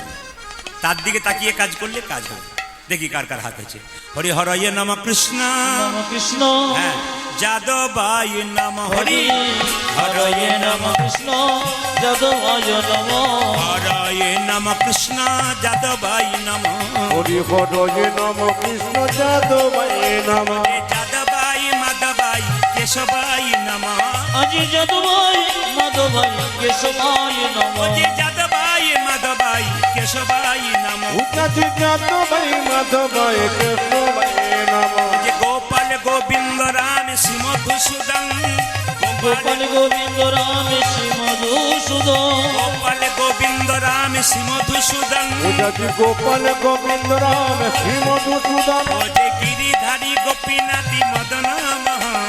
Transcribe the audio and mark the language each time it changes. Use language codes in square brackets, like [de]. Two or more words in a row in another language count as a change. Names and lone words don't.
[bn] তার দিকে তাকিয়ে কাজ করলে কাজ হবে। দেখি কার কার হাত আছে। [sa] হরি হরয়ে নম কৃষ্ণ নম কৃষ্ণ। হ্যাঁ, যাদবায় নম হরি হরয়ে নম কৃষ্ণ, যাদবায় নম। হরয়ে নম কৃষ্ণ যাদবায় নম। হরি হরয়ে নম কৃষ্ণ যাদবায় নম। যাদবায় মাধবায় কেশবায় নম। আজি যাদবায় মাধবায় কেশবায় নম। যাদবায় মাধবায় কেশবায় নম। উচ্চাচি যাদবায় মাধবায় কেশবায় নম। গোপাল গোবিন্দ রাম শ্রী মধুসূদন। গোপাল গোবিন্দ রাম শ্রী মধুসূদন। গোপাল গোবিন্দ রাম শ্রী মধুসূদন। উচ্চাচি গোপাল গোবিন্দ রাম শ্রী মধুসূদন। গিরিধারী গোপীনাথী মদন মোহন।